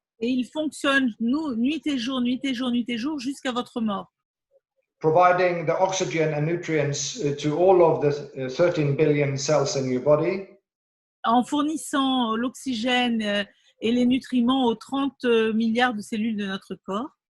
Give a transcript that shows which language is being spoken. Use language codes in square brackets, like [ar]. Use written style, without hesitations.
[fr] Et il fonctionne nuit et jour jusqu'à votre mort. [en] Providing the oxygen and nutrients to all of the 13 billion cells in your body. [fr] en fournissant l'oxygène et les nutriments aux 30 milliards de cellules de notre corps.